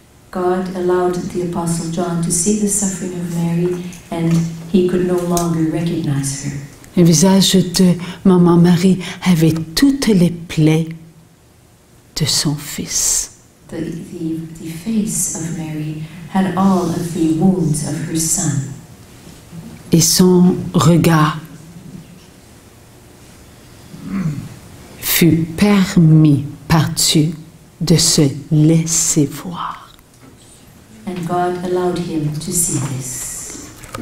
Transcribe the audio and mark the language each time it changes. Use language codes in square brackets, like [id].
[en] God allowed the Apostle John to see the suffering of Mary, and he could no longer recognize her. [fr] Le visage de Maman Marie avait toutes les plaies de son fils. [en] The face of Mary had all of the wounds of her son. [fr] Et son regard fut permis par Dieu de se laisser voir. [en] And God allowed him to see this.